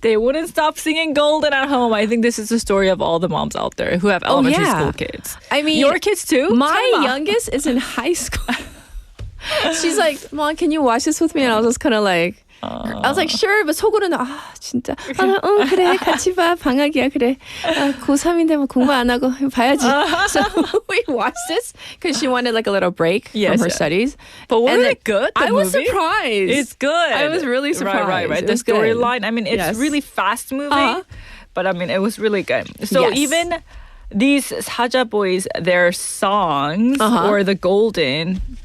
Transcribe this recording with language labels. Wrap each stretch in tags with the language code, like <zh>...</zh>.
<en>They wouldn't stop singing Golden at home. I think this is the story of all the moms out there who have elementary school kids. I mean, your kids too? My youngest is in high school. She's like, Mom, can you watch this with me? And I was just kind of like, I was like, sure.</en> <ko>But 속으로는 진짜. 그래 같이 봐. 방학이야 그래. 고3인데 뭐 공부 안 하고 봐야지.</ko> <en>So we watched this because she wanted like a little break from her studies. But wasn't it good? I was surprised. It's good. I was really surprised. Right. The storyline. I mean, it's really fast moving. But I mean, it was really good. So even these Saja boys, their songs or the Golden.</en>